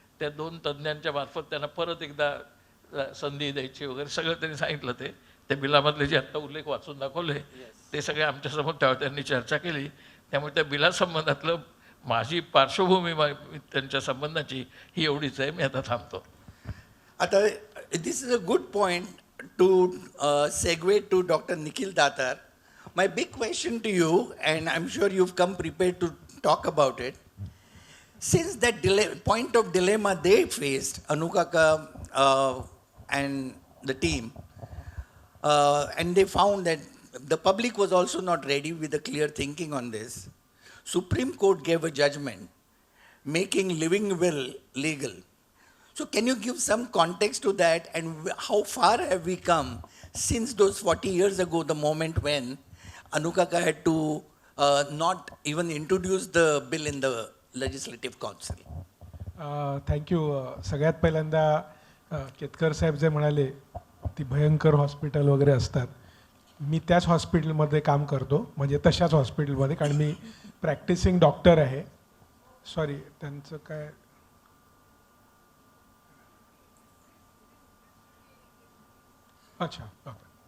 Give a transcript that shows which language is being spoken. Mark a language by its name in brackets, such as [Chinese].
[Marathi] त्या 2 तज्ज्ञांच्या मार्फत त्यांना परत एकदा संधी द्यायची वगैरे सगळं त्यांनी सांगितलं. ते बिलामधले जे आत्ता उल्लेख वाचून दाखवले ते सगळे आमच्यासमोर त्यावर त्यांनी चर्चा केली. त्यामुळे त्या बिलासंबंधातलं माझी पार्श्वभूमी त्यांच्या संबंधाची ही एवढीच आहे. मी आता थांबतो. [English] Ata, this is a good point to segue to Dr. Nikhil Datar. My big question to you, and I'm sure you've come prepared to talk about it, since that point of dilemma they faced, Anukaka and the team, and they found that the public was also not ready with a clear thinking on this, Supreme Court gave a judgment making living will legal. So can you give some context to that, and how far have we come since those 40 years ago, the moment when Anukaka had to not even introduce the bill in the Legislative Council? Thank you. [Marathi] सगळ्यात पहिल्यांदा केतकर साहेब जे म्हणाले ती भयंकर hospital वगैरे असतात, मी त्याच हॉस्पिटलमध्ये काम करतो, म्हणजे तशाच हॉस्पिटलमध्ये, कारण मी प्रॅक्टिसिंग डॉक्टर आहे. सॉरी, त्यांचं काय अच्छा ओके.